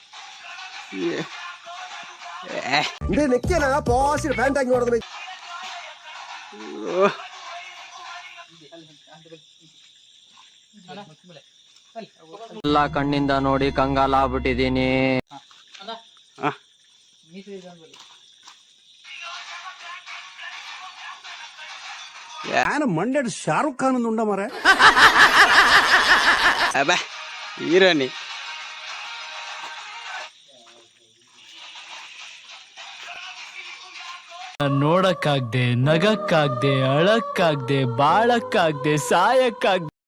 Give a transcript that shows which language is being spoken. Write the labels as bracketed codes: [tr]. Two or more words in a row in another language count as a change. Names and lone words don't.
[kn] ಎಲ್ಲ ಕಣ್ಣಿಂದ ನೋಡಿ ಕಂಗಾಲಾಗ್ಬಿಟ್ಟಿದೀನಿ ഞാൻ ಮಂಡ್ಯದ ಶಾರುಖ್ ಖಾನ್ ಉಂಡ ಮರ ಅಬ್ಬಾ ಹೀರೋನಿ ನೋಡಕ್ಕಾಗ್ದೆ ನಗಕ್ಕಾಗ್ದೆ ಅಳಕ್ಕಾಗ್ದೆ ಬಾಳಕ್ಕಾಗ್ದೆ ಸಾಯಕ್ಕಾಗ್ದೆ